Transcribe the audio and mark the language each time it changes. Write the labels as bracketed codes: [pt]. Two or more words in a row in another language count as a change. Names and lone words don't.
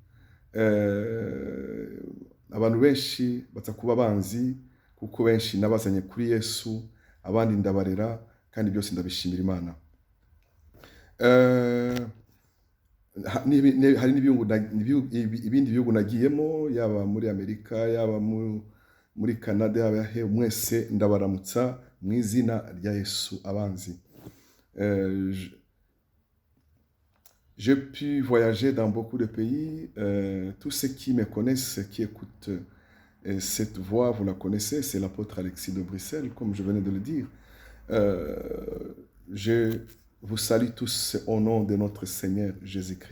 [rw] Abantu benshi baza kuba banzi kuko benshi nabazanye kuri Yesu, abandi ndabarera, kandi byose ndabishimira Imana. Hari ibindi bihugu nagiyemo, yaba muri Amerika, yaba muri Canada, yaba mwese ndabaramutsa mu izina rya Yesu abanzi. [fr] J'ai pu voyager dans beaucoup de pays. Tous ceux qui me connaissent, qui écoutent cette voix, vous la connaissez, c'est l'apôtre Alexis de Bruxelles, comme je venais de le dire. Je vous salue tous au nom de notre Seigneur Jésus-Christ.